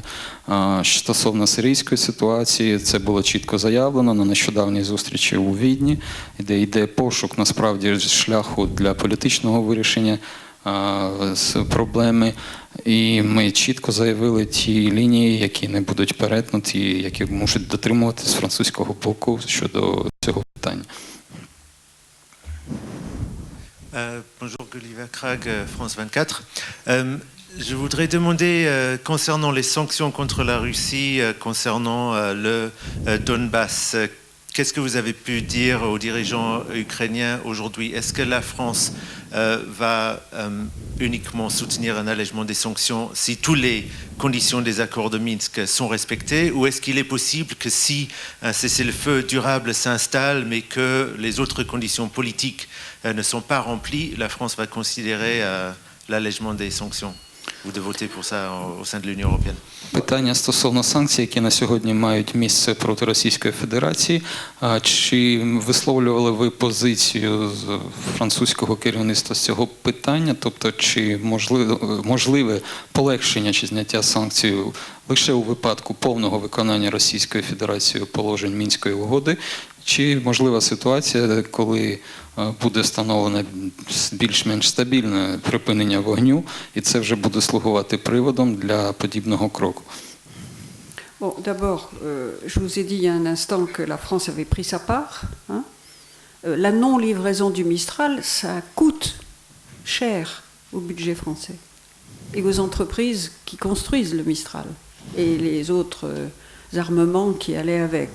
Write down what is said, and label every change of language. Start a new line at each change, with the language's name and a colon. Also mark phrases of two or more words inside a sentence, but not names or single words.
Ukrainian: Стосовно сирійської ситуації, це було чітко заявлено на нещодавній зустрічі у Відні, де йде пошук, насправді, шляху для політичного вирішення проблеми. І ми чітко заявили ті лінії, які не будуть перетнуті, які мусять дотримуватись французького боку щодо цього питання.
French: Bonjour, Gulliver Krag, France 24. Je voudrais demander, concernant les sanctions contre la Russie, concernant le Donbass, qu'est-ce que vous avez pu dire aux dirigeants ukrainiens aujourd'hui? Est-ce que la France va uniquement soutenir un allègement des sanctions si toutes les conditions des accords de Minsk sont respectées, ou est-ce qu'il est possible que si un cessez-le-feu durable s'installe mais que les autres conditions politiques ne sont pas remplies, la France va considérer l'allègement des sanctions ou de voter pour ça au sein de l'Union européenne?
Ukrainian: Питання стосовно санкцій, які на сьогодні мають місце проти Російської Федерації. Чи висловлювали ви позицію з французького керівництва з цього питання? Тобто, чи можливе полегшення чи зняття санкцій лише у випадку повного виконання Російською Федерацією положень Мінської угоди? Чи можлива ситуація, коли буде встановлене більш-менш стабільне припинення вогню, і це вже буде слугувати приводом для подібного кроку?
French: Bon, d'abord, je vous ai dit il y a un instant que la France avait pris sa part. Hein. La non-livraison du Mistral, ça coûte cher au budget français et aux entreprises qui construisent le Mistral et les autres armements qui allaient avec.